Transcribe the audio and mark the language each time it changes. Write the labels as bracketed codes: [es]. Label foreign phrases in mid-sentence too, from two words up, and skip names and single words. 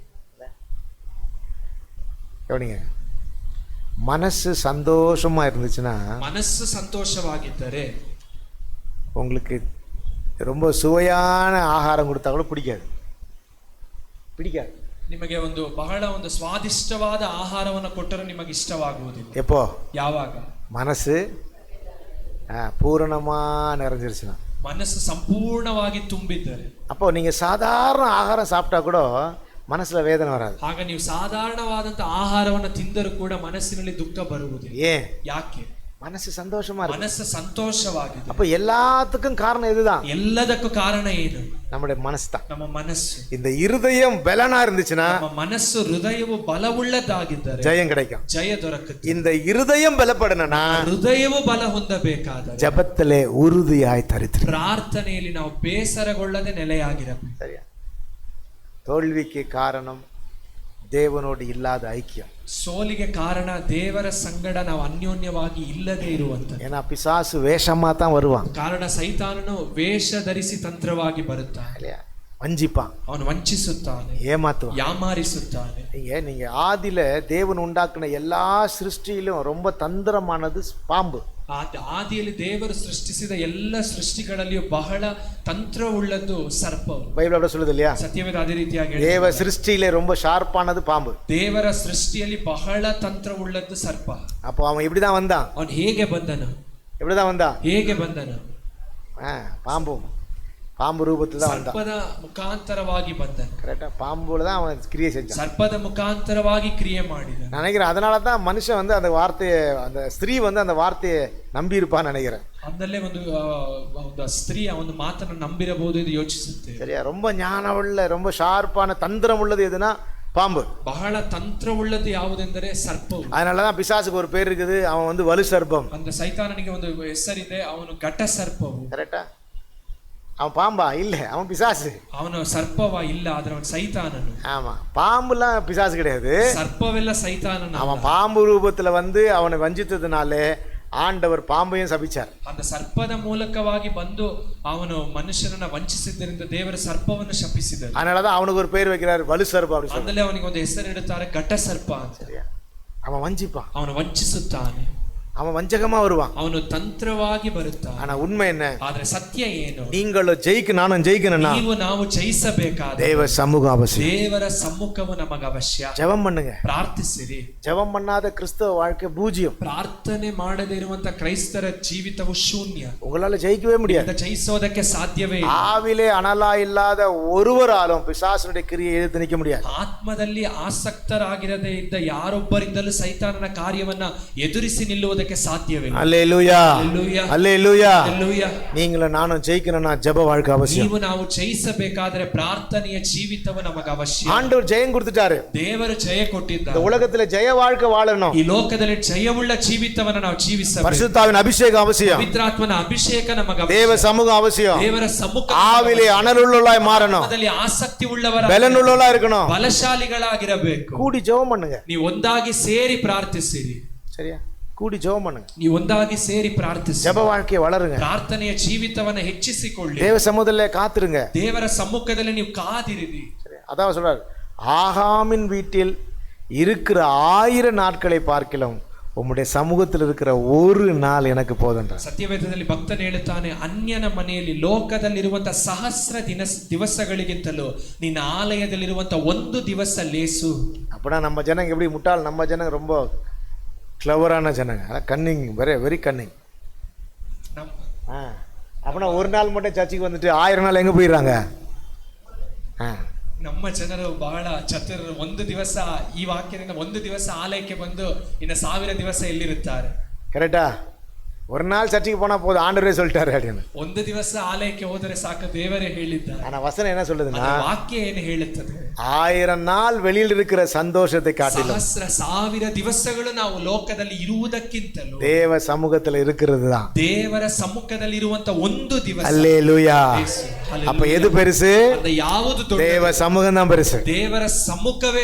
[ta] கவனிங்க, மனசு சந்தோஷமா இருந்துச்சுன்னா, [kn] ಮನಸ್ಸು ಸಂತೋಷವಾಗಿದ್ದರೆ [ta] உங்களுக்கு ரொம்ப சுவையான ஆகாரம் கொடுத்தா கூட பிடிக்காது. [kn] ನಿಮಗೆ ಒಂದು ಬಹಳ ಒಂದು ಸ್ವಾದಿಷ್ಟವಾದ ಆಹಾರವನ್ನು ಕೊಟ್ಟರೆ ನಿಮಗೆ ಇಷ್ಟವಾಗುವುದಿಲ್ಲ. [ta] எப்போ? [kn] ಯಾವಾಗ? [ta] மனசு பூரணமா நிறைஞ்சிருச்சுன்னா, [kn] ಮನಸ್ಸು ಸಂಪೂರ್ಣವಾಗಿ ತುಂಬಿದ್ದರೆ. [ta] அப்போ நீங்க சாதாரண ஆகாரம் சாப்பிட்டா கூட மனசுல வேதனை வராது. [kn] ಆಗ ನೀವು ಸಾಧಾರಣವಾದಂತ ಆಹಾರವನ್ನು ತಿಂದರೂ ಕೂಡ ಮನಸ್ಸಿನಲ್ಲಿ ದುಃಖ ಬರುವುದಿಲ್ಲ. [ta] ஏன்? [kn] ಯಾಕೆ? [ta] மனசு சந்தோஷமா இருக்கு. [kn] ಮನಸ್ಸು ಸಂತೋಷವಾಗಿದೆ. [ta] அப்ப எல்லாத்துக்கும் காரணம் இதுதான். [kn] ಎಲ್ಲದಕ್ಕೂ ಕಾರಣ ಏನು? [ta] நம்முடைய மனசு தான். [kn] ನಮ್ಮ ಮನಸ್ಸು. [ta] இந்த இருதயம் பலனா இருந்துச்சுன்னா, [kn] ನಮ್ಮ ಮನಸ್ಸು ಹೃದಯವು ಬಲವುಳ್ಳದಾಗಿದ್ದರೆ [ta] ஜெயம் கிடைக்கும். [kn] ಜಯ ದೊರಕುತ್ತದೆ. [ta] இந்த இருதயம் பலப்படணும்னா, [kn] ಹೃದಯವು ಬಲ ಹೊಂದಬೇಕಾದರೆ [ta] ஜெபத்திலே உறுதியாய் தரித்திரு. [kn] ಪ್ರಾರ್ಥನೆಯಲ್ಲಿ ನಾವು ಬೇಸರಗೊಳ್ಳದೆ ನೆಲೆಯಾಗಿರಬೇಕು. [ta] சரியா? தோல்விக்கு காரணம் தேவனோடு இல்லாத ஐக்கியம். [kn] ಸೋಲಿಗೆ ಕಾರಣ ದೇವರ ಸಂಗಡ ನಾವು ಅನ್ಯೋನ್ಯವಾಗಿ ಇಲ್ಲದೆ ಇರುವಂತದ್ದು. [ta] ஏன்னா பிசாசு வேஷமா தான் வருவான். [kn] ಕಾರಣ ಸೈತಾನನು ವೇಷ ಧರಿಸಿ ತಂತ್ರವಾಗಿ ಬರುತ್ತಾನೆ. [ta] இல்லையா? வஞ்சிப்பான், [kn] ಅವನು ವಂಚಿಸುತ್ತಾನೆ, [ta] ஏமாத்துவான், [kn] ಯಾಮಾರಿಸುತ್ತಾನೆ. [ta] நீங்க ஆதியில தேவன் உண்டாக்குன எல்லா சிருஷ்டியிலும் ரொம்ப தந்திரமானது பாம்பு. [kn] ಆದಿಯಲ್ಲಿ ದೇವರು ಸೃಷ್ಟಿಸಿದ ಎಲ್ಲ ಸೃಷ್ಟಿಗಳಲ್ಲಿಯೂ ಬಹಳ ತಂತ್ರವುಳ್ಳದ್ದು ಸರ್ಪವು. [ta] பைபிள் அப்படி சொல்லுது இல்லையா? [kn] ಸತ್ಯವೇದ ಅದೇ ರೀತಿಯಾಗಿ [ta] தேவ சிருஷ்டியிலே ரொம்ப ஷார்ப்பானது பாம்பு. [kn] ದೇವರ ಸೃಷ್ಟಿಯಲ್ಲಿ ಬಹಳ ತಂತ್ರವುಳ್ಳದ್ದು ಸರ್ಪ. [ta] அப்போ அவன் இப்படிதான் வந்தான். [kn] ಅವನು ಹೇಗೆ ಬಂದನು? [ta] எப்படிதான் வந்தான்? [kn] ಹೇಗೆ ಬಂದನು? [ta] பாம்பு ரூபத்துல தான் வந்தான். [kn] ಸರ್ಪದ ಮುಖಾಂತರವಾಗಿ ಬಂದನು. [ta] கரெக்டா? பாம்புல தான் அவன் கிரியை செஞ்சான். [kn] ಸರ್ಪದ ಮುಖಾಂತರವಾಗಿ ಕ್ರಿಯೆ ಮಾಡಿದ. [ta] நினைக்கிறேன் அதனால தான் மனுஷன் வந்து அந்த வார்த்தையை, அந்த ஸ்திரீ வந்து அந்த வார்த்தையை நம்பி இருப்பான்னு நினைக்கிறேன். [kn] ಅದಲ್ಲೇ ಒಂದು ಸ್ತ್ರೀ ಒಂದು ಮಾತನ್ನು ನಂಬಿರಬಹುದು ಎಂದು ಯೋಚಿಸುತ್ತೇವೆ. [ta] சரியா? ரொம்ப ஞானமுள்ள, ரொம்ப ஷார்ப்பான தந்திரம் உள்ளது எதுனா பாம்பு. [kn] ಬಹಳ ತಂತ್ರವುಳ್ಳದ್ದು ಯಾವುದೆಂದರೆ ಸರ್ಪವು. [ta] அதனாலதான் பிசாசுக்கு ஒரு பேர் இருக்குது, அவன் வந்து வலு சர்ப்பம். [kn] அந்த ಸೈತಾನನಿಗೆ ಒಂದು ಹೆಸರಿದೆ, ಅವನು ಘಟ ಸರ್ಪವು. [ta] கரெக்டா? அவன் பாம்பா? இல்ல, அவன் பிசாசு. [kn] ಅವನು ಸರ್ಪವ? ಇಲ್ಲ, ಆದ್ರೆ ಅವನು ಸೈತಾನನು. [ta] ஆமா, பாம்புலாம் பிசாசு கிடையாது. [kn] ಸರ್ಪವೆಲ್ಲ ಸೈತಾನನು. [ta] அவன் பாம்பு ரூபத்துல வந்து அவனை வஞ்சித்ததுனாலே ஆண்டவர் பாம்பையும் சபிச்சார். [kn] அந்த ಸರ್ಪದ ಮೂಲಕವಾಗಿ ಬಂದು ಅವನು ಮನುಷ್ಯನನ್ನ ವಂಚಿಸಿದ್ದರಿಂದ ದೇವರ ಸರ್ಪವನ್ನು ಶಪಿಸಿದರು. [ta] அதனாலதான் அவனுக்கு ஒரு பேர் வைக்கிறார், வலு சர்ப்பம் அப்படி சொல்லி. [kn] ಅವನಿಗೆ ಒಂದು ಹೆಸರಿಡುತ್ತಾರೆ, ಘಟ ಸರ್ಪ ಅಂತ. [ta] சரியா? அவன் வஞ்சிப்பான், [kn] ಅವನು ವಂಚಿಸುತ್ತಾನೆ. [ta] அவன் வஞ்சகமா வருவான். [kn] ಅವನು ತಂತ್ರವಾಗಿ ಬರುತ್ತಾನೆ. [ta] ஆனா உண்மை என்ன? [kn] ಆದ್ರೆ ಸತ್ಯ ಏನು? [ta] நீங்களும் ஜெயிக்க நானும் ஜெயிக்கணும்னா [kn] ನೀವು ನಾವು ಜಯಿಸಬೇಕಾದ [ta] தேவ சமூகம் அவசியம். [kn] ದೇವರ ಸಮ್ಮುಖವು ನಮಗೆ ಅವಶ್ಯ. [ta] ஜெபம் பண்ணுங்க. [kn] ಪ್ರಾರ್ಥಿಸಿರಿ. [ta] ஜெபம் பண்ணாத கிறிஸ்தவ வாழ்க்கை பூஜ்யம். [kn] ಪ್ರಾರ್ಥನೆ ಮಾಡದೇ ಇರುವಂತ ಕ್ರೈಸ್ತರ ಜೀವಿತವು ಶೂನ್ಯ. [ta] உங்களால ஜெயிக்கவே முடியாது. [kn] ಜಯಿಸೋದಕ್ಕೆ ಸಾಧ್ಯವೇ ಇಲ್ಲ. [ta] ஆவிலே அனலா இல்லாத ஒருவராலும் பிசாசுடைய கிரியை எதிர்த்து நிற்க முடியாது. [kn] ಆತ್ಮದಲ್ಲಿ ಆಸಕ್ತರಾಗಿರದೇ ಇದ್ದ ಯಾರೊಬ್ಬರಿಂದಲೂ ಸೈತಾನನ ಕಾರ್ಯವನ್ನ ಎದುರಿಸಿ ನಿಲ್ಲುವುದಕ್ಕೆ ಸಾಧ್ಯವಿಲ್ಲ. [ta] அல்லேலூயா அல்லேலூயா. [kn] அல்லேಲೂಯಾ. [ta] நீங்களும் நானும் ஜெயிக்கணும்னா ஜெப வாழ்க்கை அவசியம். [kn] ನೀವು ನಾವು ಜಯಿಸಬೇಕಾದ್ರೆ ಪ್ರಾರ್ಥನೆಯ ಜೀವಿತವು ನಮಗೆ ಅವಶ್ಯ. [ta] ஆண்டவர் ஜெயம் கொடுத்துட்டாரு. [kn] ದೇವರು ಜಯ ಕೊಟ್ಟಿದ್ದಾರೆ. [ta] இந்த உலகத்துல ஜெய வாழ்க்கை வாழணும். [kn] ಈ ಲೋಕದಲ್ಲಿ ಜಯವುಳ್ಳ ಜೀವಿತವನ್ನು ನಾವು ಜೀವಿಸಬೇಕು. [ta] பரிசுத்தாவின் அபிஷேகம் அவசியம். [kn] ಪವಿತ್ರಾತ್ಮನ ಅಭಿಷೇಕ ನಮಗೆ ಅವಶ್ಯ. [ta] தேவ சமூகம் அவசியம். [kn] ದೇವರ ಸಮ್ಮುಖ [ta] ஆவிலே அனலுள்ளவளாய் மாறணும். [kn] ಅದರಲ್ಲಿ ಆಸಕ್ತಿ ಉಳ್ಳವರ [ta] பலனுள்ளவளா இருக்கணும். [kn] ಬಲಶಾಲಿಗಳಾಗಿರಬೇಕು. [ta] கூடி ஜெபம் பண்ணுங்க. [kn] ನೀವು ಒಂದಾಗಿ ಸೇರಿ ಪ್ರಾರ್ಥಿಸಿರಿ. [ta] சரியா? கூடி ஜெபம் பண்ணுங்க. [kn] ನೀವು ಒಂದಾಗಿ ಸೇರಿ ಪ್ರಾರ್ಥಿಸಿ. [ta] ஜெப வாழ்க்கையை வளருங்க. [kn] ಪ್ರಾರ್ಥನೆಯ ಜೀವಿತವನ್ನು ಹೆಚ್ಚಿಸಿಕೊಳ್ಳಿ. [ta] தேவ சமூகத்திலே காத்துருங்க. [kn] ದೇವರ ಸಮ್ಮುಖದಲ್ಲಿ ನೀವು ಕಾದಿರಿರಿ. [ta] அதான் சொல்றாரு, ஆகாமின் வீட்டில் இருக்கிற 1000 நாட்களை பார்க்கலாம் உம்முடைய சமூகத்தில் இருக்கிற ஒரு நாள் எனக்கு போதுன்ற. [kn] ಸತ್ಯವೇದದಲ್ಲಿ ಭಕ್ತನು ಹೇಳುತ್ತಾನೆ, ಅನ್ಯನ ಮನೆಯಲ್ಲಿ ಲೋಕದಲ್ಲಿರುವಂತಹ ಸಹಸ್ರ ದಿವಸಗಳಿಗಿಂತಲೂ ನಿನ್ನ ಆಲಯದಲ್ಲಿರುವಂತಹ ಒಂದು ದಿವಸ ಲೇಸು. [ta] அப்படின்னா நம்ம ஜனங்க எப்படி முட்டாள்? நம்ம ஜனங்க ரொம்ப கிளவரான ஜனங்க, [en] cunning, very cunning. [ta] அப்படின்னா ஒரு நாள் மட்டும் சர்ச்சுக்கு வந்துட்டு 1000 நாள் எங்கே போயிடுறாங்க? [kn] ನಮ್ಮ ಜನರು ಬಹಳ ಚತುರರು. ಒಂದು ದಿವಸ ಈ ವಾಕ್ಯದಿಂದ ಒಂದು ದಿವಸ ಆಲಯಕ್ಕೆ ಬಂದು ಇನ್ನು 1000 ದಿವಸ ಎಲ್ಲಿರುತ್ತಾರೆ. [ta] கரெக்டா? ஒரு நாள் சர்ச்சுக்கு போனா போதும், ஆண்டவரே சொல்லிட்டாரு அப்படின்னு. [kn] ಒಂದು ದಿವಸ ಆಲಯಕ್ಕೆ ಹೋದರೆ ಸಾಕು, ದೇವರೇ ಹೇಳಿದ್ದಾರೆ. [ta] ஆனா வசனம் என்ன சொல்லுதுன்னா, [kn] ವಾಕ್ಯ ಏನು ಹೇಳುತ್ತದೆ? [ta] 1000 நாள் வெளியில் இருக்கிற சந்தோஷத்தை காட்டிலும் [kn] ಸಹಸ್ರ ಸಾವಿರ ದಿವಸಗಳು ನಾವು ಲೋಕದಲ್ಲಿ ಇರುವುದಕ್ಕಿಂತಲೂ [ta] தேவ சமூகத்துல இருக்கிறது தான். [kn] ದೇವರ ಸಮ್ಮುಖದಲ್ಲಿ ಇರುವಂತ ಒಂದು ದಿವಸ. [ta] அல்லேலூயா. அப்ப எது பெருசு? [kn] ಯಾವುದು ದೊಡ್ಡದು? [ta] தேவ சமூகம் தான் பெருசு. [kn] ದೇವರ ಸಮ್ಮುಖವೇ.